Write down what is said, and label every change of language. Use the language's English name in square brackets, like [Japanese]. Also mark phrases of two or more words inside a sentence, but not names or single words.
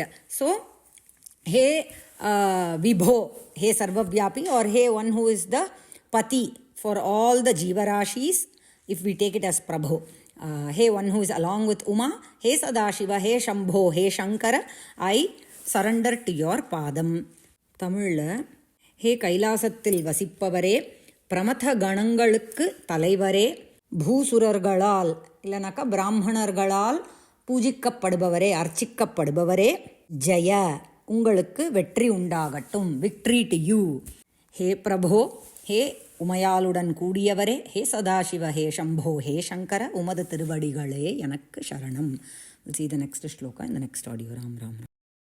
[English] So, hey Vibho, hey Sarvavyapi, or hey one who is the Pati for all the Jivarashis, if we take it as Prabhu. Hey one who is along with Uma, hey Sadashiva, hey Shambho, hey Shankara, I surrender to your Padam. [Tamil] Tamil, hey கைலாசத்தில் வசிப்பவரே, பிரமத கணங்களுக்கு தலைவரே, பூசுரர்களால், இல்லனா பிராமணர்களால், பூஜிக்கப்படுபவரே அர்ச்சிக்கப்படுபவரே ஜய உங்களுக்கு வெற்றி உண்டாகட்டும் [English] victory to you [Tamil] ஹே பிரபோ ஹே உமையாளுடன் கூடியவரே ஹே சதாசிவ ஹே சம்போ ஹே சங்கர உமது திருவடிகளே எனக்கு சரணம். [English] See the next shloka in the next audio. Ram Ram.